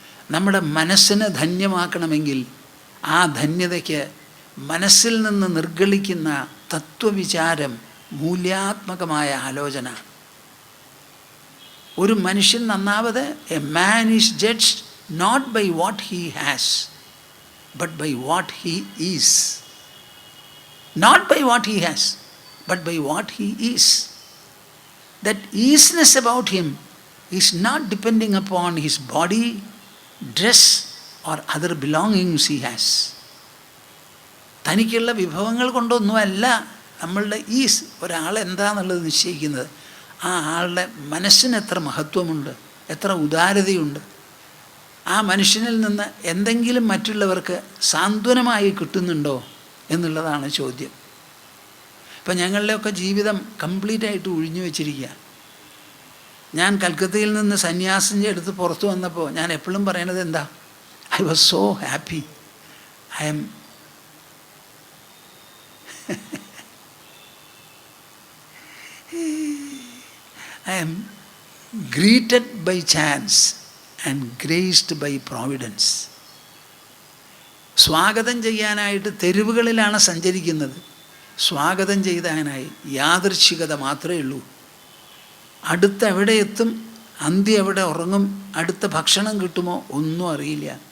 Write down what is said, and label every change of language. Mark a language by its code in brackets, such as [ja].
[ml] നമ്മുടെ മനസ്സിനെ ധന്യമാക്കണമെങ്കിൽ ആ ധന്യതയ്ക്ക് മനസ്സിൽ നിന്ന് നിർഗളിക്കുന്ന തത്വവിചാരം, മൂല്യാത്മകമായ ആലോചന. ഒരു മനുഷ്യൻ നന്നാവത്, [en] A man is judged not by what he has but by what he is. not by what he has, but by what he is. That easiness about him is not depending upon his body, dress or other belongings he has. [ml] തനിക്കുള്ള വിഭവങ്ങൾ കൊണ്ടൊന്നുമല്ല നമ്മളുടെ is ഒരാളെന്താന്നുള്ളത് നിശ്ചയിക്കുന്നത്. ആ ആളുടെ മനസ്സിന് എത്ര മഹത്വമുണ്ട്, എത്ര ഉദാരതയുണ്ട്, ആ മനുഷ്യനിൽ നിന്ന് എന്തെങ്കിലും മറ്റുള്ളവർക്ക് സാന്ത്വനമായി കിട്ടുന്നുണ്ടോ എന്നുള്ളതാണ് ചോദ്യം. ഇപ്പം ഞങ്ങളുടെയൊക്കെ ജീവിതം കംപ്ലീറ്റായിട്ട് ഒഴിഞ്ഞു വെച്ചിരിക്കുക. ഞാൻ കൽക്കത്തയിൽ നിന്ന് സന്യാസം എടുത്ത് പുറത്തു വന്നപ്പോൾ ഞാൻ എപ്പോഴും പറയണത് എന്താ, [en] I was so happy. I am greeted by chance and graced by providence. [ml] സ്വാഗതം ചെയ്യാനായിട്ട് തെരുവുകളിലാണ് സഞ്ചരിക്കുന്നത്. സ്വാഗതം ചെയ്താനായി യാദൃച്ഛികത മാത്രമേ ഉള്ളൂ. അടുത്ത് എവിടെ എത്തും, അന്ത്യം എവിടെ ഉറങ്ങും, അടുത്ത ഭക്ഷണം കിട്ടുമോ ഒന്നും അറിയില്ല.